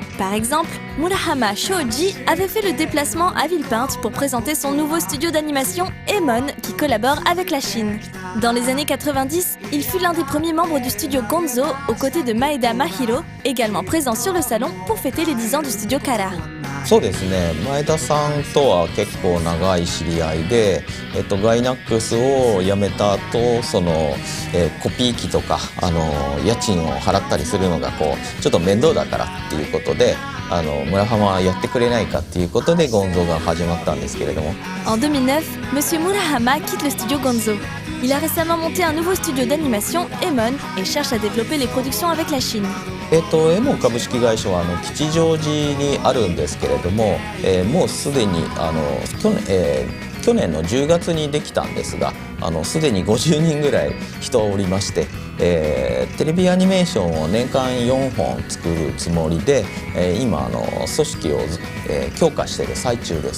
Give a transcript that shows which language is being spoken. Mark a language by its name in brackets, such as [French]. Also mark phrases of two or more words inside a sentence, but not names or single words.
[French] Par exemple, Murahama Shoji avait fait le déplacement à Villepinte pour présenter son nouveau studio d'animation Emon qui collabore avec la Chine. Dans les années 90, il fut l'un des premiers membres du studio Gonzo aux côtés de Maeda Mahiro, également présent sur le salon pour fêter les 10 ans du studio Kara. [Japanese] そうですね、前田さんとは結構長い知り合いで、ガイナックスを辞めた後、コピー機とか家賃を払ったりするのがちょっと面倒だからっていうことで、村浜やってくれないかっていうことでゴンゾが始まったんですけれども。 [French] En 2009, Monsieur Murahama quitte le studio Gonzo. Il a récemment monté un nouveau studio d'animation, Emon, et cherche à développer les productions avec la Chine. [Japanese] エモン株式会社は吉祥寺にあるんですけれども、もうすでに去年の10月にできたんですが、すでに50人ぐらい人おりまして、テレビアニメーションを年間4本作るつもりで、今組織を、強化している最中です。